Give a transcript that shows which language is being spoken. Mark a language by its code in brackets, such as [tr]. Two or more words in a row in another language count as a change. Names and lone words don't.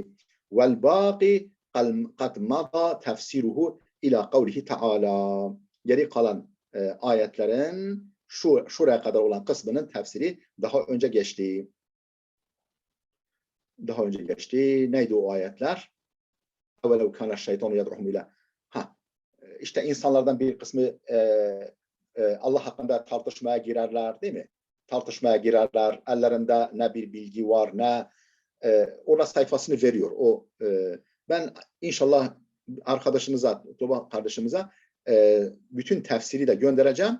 [ar] والباقي قد مضى تفسيره إلى قوله تعالى. [tr] Geri kalan ayetlerin şuraya kadar olan kısmının tefsiri daha önce geçti. Neydi o ayetler? [ar] وَلَوْ كَانَ الشَّيْطَانُ يَدْعُهُمْ إِلَى [tr] İşte insanlardan bir kısmı Allah hakkında tartışmaya girerler değil mi? Tartışmaya girerler. Ellerinde ne bir bilgi var ne ona sayfasını veriyor. Ben inşallah arkadaşınıza, Tuba kardeşimize bütün tefsiri de göndereceğim.